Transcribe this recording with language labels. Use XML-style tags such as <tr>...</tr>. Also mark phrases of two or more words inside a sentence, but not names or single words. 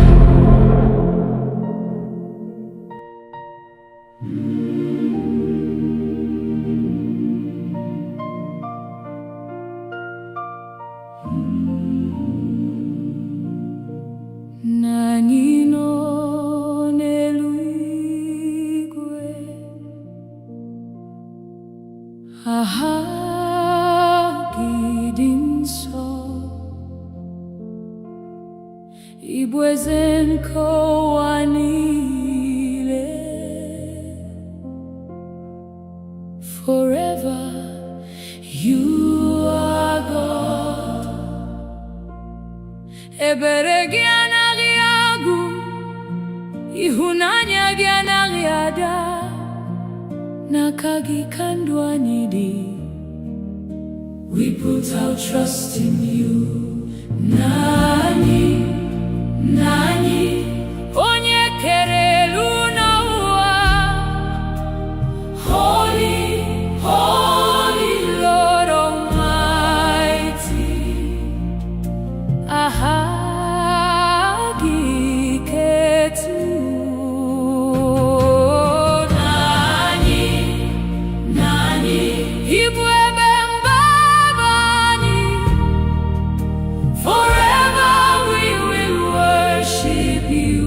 <ig>Na anyị nọ n'eluigwe, aha gị dị nsọ. Ị bụ eze nke ụwa niile.</ig> <en>Forever you are God.</en> <ig>Ebere gị anaghị agwụ, ịhụnanya gị anaghị ada. N'aka gị ka ndụ anyị dị.</ig> <en>We put our trust in you.</en> <ig>Nani, nani, onye kere elu na ụwa.</ig> <en>Holy, holy Lord Almighty.</en> <ig>Aha gị ketu. Nani, nani, ịbụ ebe mgbaba anyị.</ig> <en>Forever we will worship you.</en>